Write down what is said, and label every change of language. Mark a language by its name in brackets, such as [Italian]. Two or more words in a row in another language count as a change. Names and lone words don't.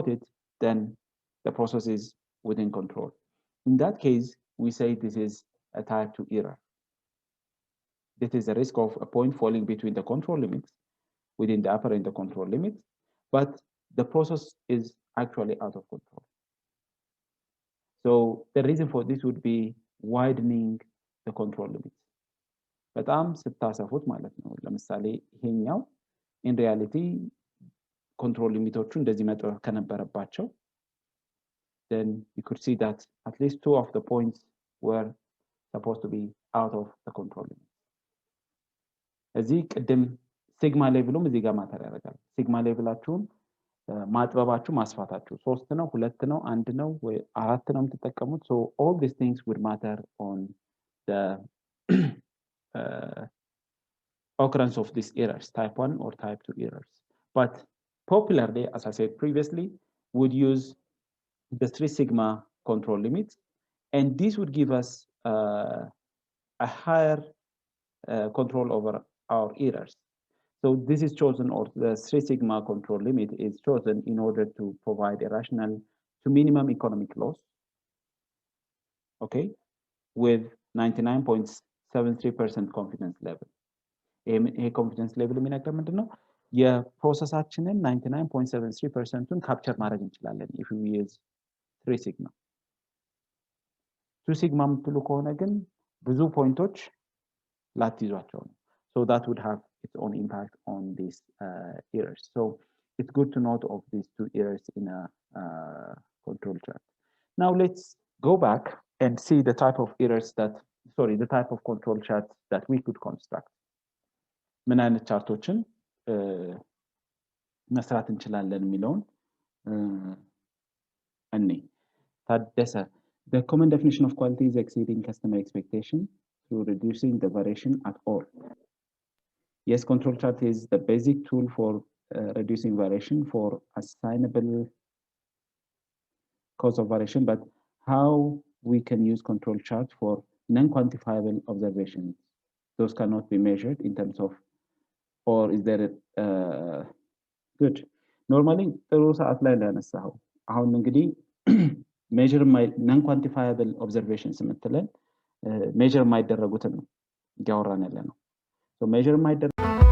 [English] it then the process is within control in that case we say this is a type 2 error this is a risk of a point falling between the control limits within the upper and the control limits but the process is actually out of control so the reason for this would be widening the control limits [Amharic] በጣም ስታሰፉት ማለት ነው ለምሳሌ ይሄኛው [English] in reality control [Amharic] ሊሚቶቹ እንደዚህ መጥረፍ ከነበረባቸው [English] then you could see that at least 2 of the points were supposed to be out of the control limit [Amharic] እዚህ ቅድም ሲግማ ሌቭሉም እዚህ ጋር ማተር ያደርጋል ሲግማ ሌቭላችሁን ማጥበባችሁ ማስፋታችሁ 3 ነው 2 ነው 1 ነው ወይ 4 ነው የምትጠቀሙት [English] so all these things would matter on the occurrence of these errors type 1 or type 2 errors but popularly as I said previously would use the 3 sigma control limits and this would give us a higher control over our errors so this is chosen or the 3 sigma control limit is chosen in order to provide a rational to minimum economic loss okay with 99.73% confidence level a confidence level [Amharic] የሚነግረን ምንድነው የፕሮሰሳችንን 99.73%ን ካፕቸር ማድረግ እንችላለን [English] if we use 3 sigma 2 sigma [Amharic] የምትሉ ከሆነ ግን ብዙ ፖይንቶች ላትይዟቸው ነው [English] so that would have its own impact on these errors so it's good to note of these two errors in a control chart. Now let's go back and see the type of errors the type of control chart that we could construct. [Amharic] ምን አይነት ቻርቶችን መስራት እንችላለን የሚለውን እኔ ታደሰ [English] the common definition of quality is exceeding customer expectation through reducing the variation at all. Yes, control chart is the basic tool for reducing variation for assignable cause of variation, but how we can use control chart for non-quantifiable observations? Those cannot be measured in terms of, or is there good? Normally, [Amharic] ጥሩ ሰዓት ላይ እንዳነሳው አሁን እንግዲህ [English] measure non-quantifiable observations [Amharic] የምትለን measure የማይደረጉትን ነው እያወራን ያለ ነው። [English] so measure [Amharic] የማይደረጉ